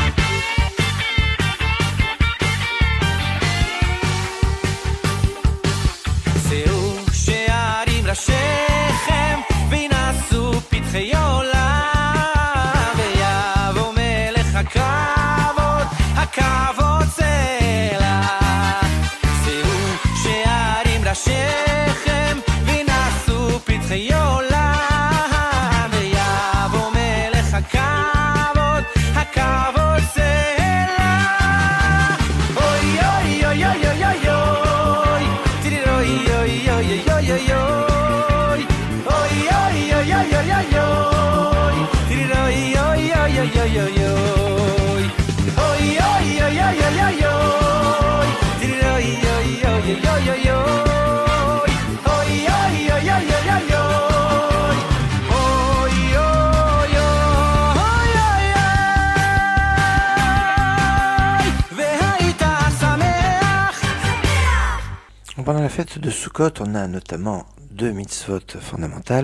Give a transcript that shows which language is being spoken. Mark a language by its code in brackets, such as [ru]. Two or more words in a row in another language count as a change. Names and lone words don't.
[he] שאו שערים ראשיכם וינשאו פתחי עולם ויבוא מלך הכבוד הכבוד סלע. שאו שערים ראשיכם וינשאו פתחי עולם ויבוא מלך הכבוד הכבוד סלע. אוי אוי אוי אוי אוי אוי אוי תראי אוי אוי אוי אוי אוי אוי אוי אוי אוי אוי אוי אוי תראי אוי אוי אוי אוי אוי אוי אוי אוי אוי אוי אוי אוי תראי אוי אוי אוי אוי אוי אוי אוי אוי אוי [fr] Pendant la fête de Sukkot, on a notamment deux mitzvot fondamentales.